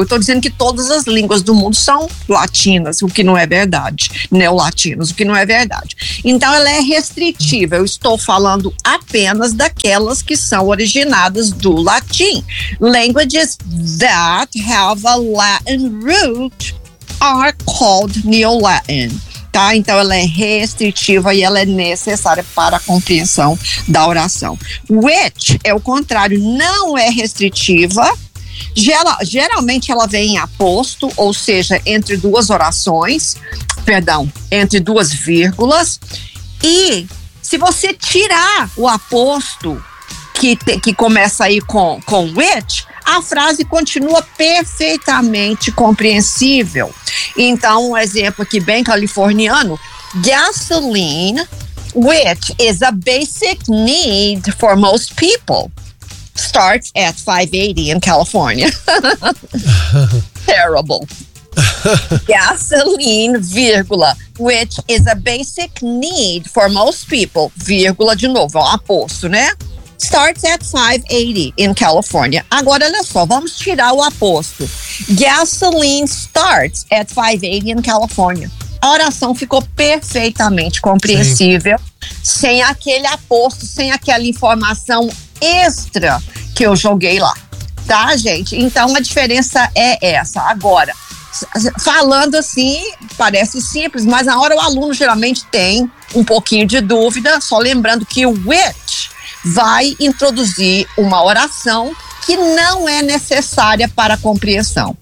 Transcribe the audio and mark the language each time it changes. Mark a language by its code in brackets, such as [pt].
[pt] Eu estou dizendo que todas as línguas do mundo são latinas, o que não é verdade. Neolatinas, o que não é verdade. Então ela é restritiva. Eu estou falando apenas daquelas que são originadas do latim. [en] Languages that have a Latin root are called Neo-Latin. [pt] Tá? Então ela é restritiva e ela é necessária para a compreensão da oração. Which é o contrário, não é restritiva. Geralmente ela vem em aposto, ou seja, entre duas orações, entre duas vírgulas. E se você tirar o aposto que começa aí com which, a frase continua perfeitamente compreensível. Então, um exemplo aqui bem californiano: [en] gasoline, which is a basic need for most people, starts at $5.80 in California. Terrible. Gasoline, vírgula, which is a basic need for most people, [pt] vírgula, de novo, é um aposto, né? [en] Starts at $5.80 in California. [pt] Agora, olha só, vamos tirar o aposto. [en] Gasoline starts at $5.80 in California. [pt] A oração ficou perfeitamente compreensível. Sim. Sem aquele aposto, sem aquela informação extra que eu joguei lá. Tá, gente? Então, a diferença é essa. Agora, falando assim, parece simples, mas na hora o aluno geralmente tem um pouquinho de dúvida, só lembrando que o which vai introduzir uma oração que não é necessária para a compreensão.